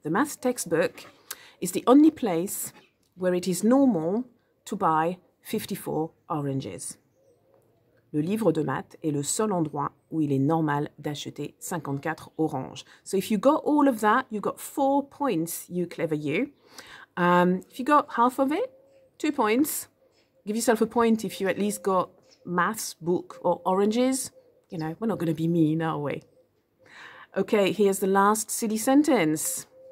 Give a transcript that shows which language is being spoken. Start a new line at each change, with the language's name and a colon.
English: The maths textbook is the only place where it is normal to buy 54 oranges.
French: Le livre de maths est le seul endroit où il est normal d'acheter 54 oranges.
English: So if you got all of that, you got 4 points, you clever you. If you got half of it, 2 points. Give yourself a point if you at least got maths, book, or oranges. You know, we're not going to be mean, are we? Okay, here's the last silly sentence.